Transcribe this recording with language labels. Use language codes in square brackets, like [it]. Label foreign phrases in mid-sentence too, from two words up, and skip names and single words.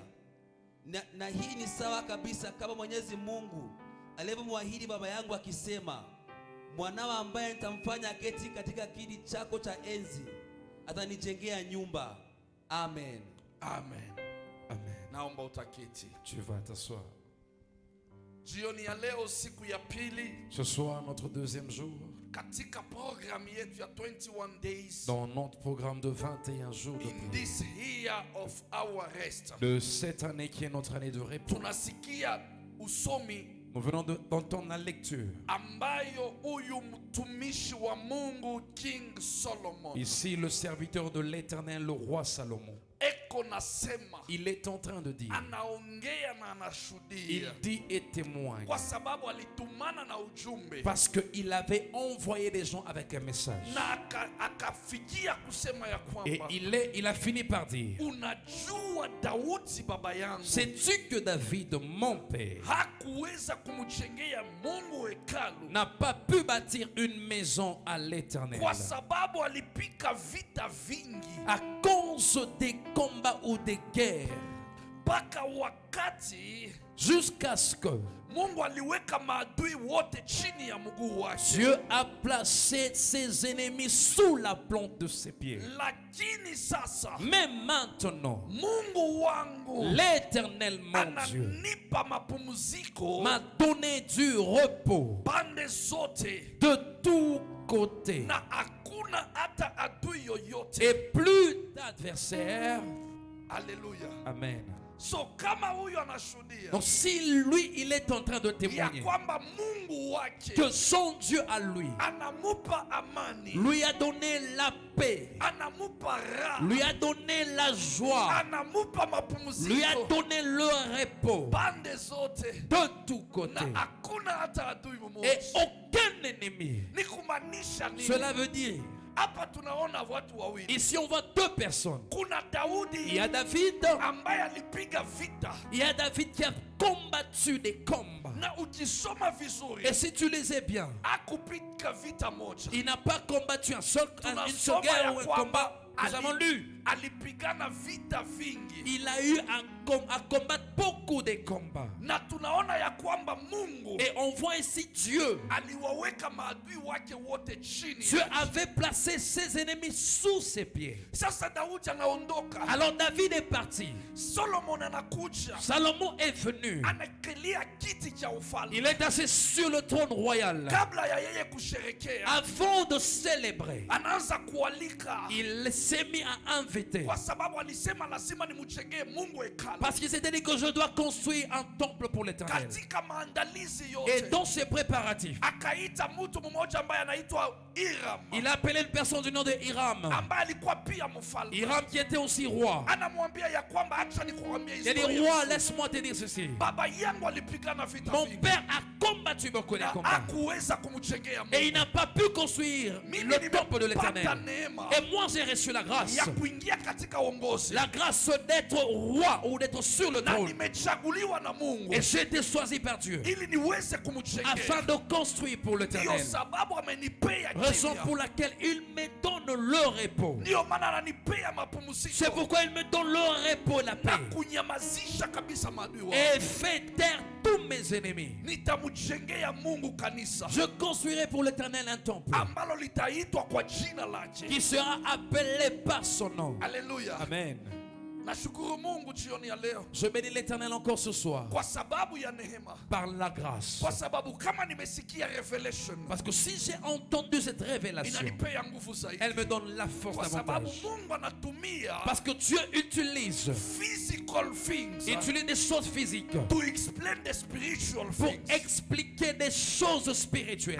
[sw] Na hii ni sawa kabisa kama Mwenyezi Mungu alivyomwahidi baba yangu akisema, mwanao ambaye nitamfanya keti katika kiti chako cha enzi atanijengea nyumba. Amen. Amen. Amen. Naomba utaketi. [fr] Tu vas t'asseoir. [sw] Jioni ya leo siku ya pili [fr] Ce soir, notre deuxième jour, [sw] katika programu yetu ya [en] 21 days [fr] dans notre programme de 21 jours de [en] in [fr] prière, [en] this year of our rest. [fr] de cette année qui est notre année de repos, [sw] Tunasikia usomi [fr] nous venons d'entendre la lecture. [sw] ambayo huyu mtumishi wa Mungu King Solomon [fr] Ici, le serviteur de l'Éternel, le roi Salomon, [sw] eko nasema, [fr] il est en train de dire, [sw] anaongea na [fr] il [sw] anashuhudia [fr] dit et témoigne, [sw] kwa sababu alitumana na ujumbe [fr] parce qu'il avait envoyé des gens avec un message. [sw] na akafikia kusema ya [fr] Et [sw] kwamba [fr] il a fini par dire, [sw] unajua Daudi baba yangu [fr] sais-tu que David, mon père, [sw] hakuweza kumjengea Mungu hekalu [fr] n'a pas pu bâtir une maison à l'Éternel [sw] kwa sababu alipika vita vingi [fr] à cause des combats ou des guerres, [sw] mpaka wakati [fr] jusqu'à ce que [sw] Mungu aliweka maadui wote chini ya mguu wake. [fr] Dieu a placé ses ennemis sous la plante de ses pieds. [sw] Lakini sasa [fr] Mais maintenant, [sw] Mungu wangu [fr] l'Éternel, mon Dieu, [sw] ananipa mapumziko [fr] m'a donné du repos [sw] pande zote [fr] de tous côtés [sw] na hakuna hata adui yoyote. [fr] et plus d'adversaires. [sw] Haleluya. Amen. So kama huyu anashuhudia [fr] Donc si lui, il est en train de [sw] ya [fr] témoigner [sw] kwamba Mungu wake [fr] que son Dieu à lui, [sw] anamupa amani, [fr] lui a donné la paix, [sw] anamupa raha, [fr] lui a donné la joie, [sw] anamupa [fr] lui a [sw] mapumziko [fr] donné le repos [sw] pande zote, [fr] de tous côtés [sw] na hakuna hata adui [fr] et [sw] mmoja. [fr] aucun ennemi. [sw] Ni kumaanisha nini? [fr] Cela veut dire, [sw] Hapa tunaona watu wawili. [fr] ici on voit deux personnes. [sw] Kuna [fr] Il y a [sw] Daudi [fr] David, [sw] ambaye alipiga vita, [fr] il y a David qui a combattu des combats. [sw] na ukisoma vizuri [fr] Et si tu les sais bien, [sw] akupiga vita moja. [fr] il n'a pas combattu une seule [sw] Tunasoma [fr] guerre [sw] ya [fr] ou un [sw] kwamba [fr] combat. Nous avons lu. [sw] alipigana vita vingi, [fr] Il a eu à combattre beaucoup de combats. [sw] na tunaona ya kwamba Mungu [fr] Et on voit ici Dieu. [sw] aliwaweka maadui wake wote chini. [fr] Dieu avait placé ses ennemis sous ses pieds. [sw] Sasa Daudi anaondoka, [fr] Alors David est parti. [sw] Solomon anakuja, [fr] Salomon est venu. [sw] anakelia kiti cha ufalme. [fr] Il est assis sur le trône royal. [sw] Kabla ya yeye kusherekea, [fr] Avant de célébrer, [sw] anaanza kualika, [fr] il s'est mis à inviter. [sw] kwa sababu alisema lazima nimjengee Mungu hekalu. [fr] Parce qu'il s'était dit que je dois construire un temple pour l'Éternel. [sw] Katika maandalizi [fr] Et [sw] yote [fr] dans ses préparatifs, [sw] akaita mtu mmoja ambaye anaitwa Hiram, [fr] il a appelé une personne du nom de Hiram. [sw] ambaye alikuwa pia mfalme. [fr] Hiram qui était aussi roi. [sw] Anamwambia ya kwamba acha nikuambie [fr] Il a dit, [sw] historia. [fr] roi, laisse-moi te dire ceci. [sw] Baba yangu alipigana vita [fr] Mon [sw] vingi [fr] père a combattu beaucoup de [sw] na [fr] combats. [sw] hakuweza kumjengea [fr] Et il [sw] Mungu. [fr] n'a pas pu construire [sw] Mimi [fr] le temple de [sw] nimepata [fr] l'Éternel. [sw] neema [fr] Et moi j'ai reçu la grâce. [sw] ya kuingia katika uongozi, [fr] La grâce d'être roi ou d'être sur le [sw] na [fr] trône. [sw] nimechaguliwa na Mungu [fr] Et j'ai été choisi par Dieu [sw] ili niweze [fr] afin [sw] kumjengea. [fr] de construire pour [sw] Ndiyo [fr] l'Éternel. [sw] sababu amenipea [fr] Raison [sw] kimya. [fr] pour laquelle il me donne le repos. [sw] Ndiyo maana ananipea [fr] C'est [sw] mapumziko [fr] pourquoi il me donne le repos, la [sw] na [fr] paix. [sw] kunyamazisha kabisa maadui wangu. [fr] Et fait taire tous mes ennemis. [sw] Nitamjengea Mungu kanisa [fr] Je construirai pour l'Éternel un temple [sw] ambalo litaitwa kwa jina lake. [fr] qui sera appelé par son nom. [sw] Haleluya. Amen. Nashukuru Mungu jioni ya leo [fr] Je bénis l'Éternel encore ce soir [sw] kwa sababu ya neema, [fr] par la grâce. [sw] kwa sababu kama nimesikia revelation [fr] Parce que si j'ai entendu cette révélation, [sw] inanipea nguvu zaidi, [fr] elle me donne la force [sw] kwa sababu [fr] davantage. [sw] Mungu anatumia [fr] Parce que Dieu utilise, [en] physical things [fr] il utilise des choses physiques [en] to explain the spiritual [fr] pour [en] things. [fr] expliquer des choses spirituelles.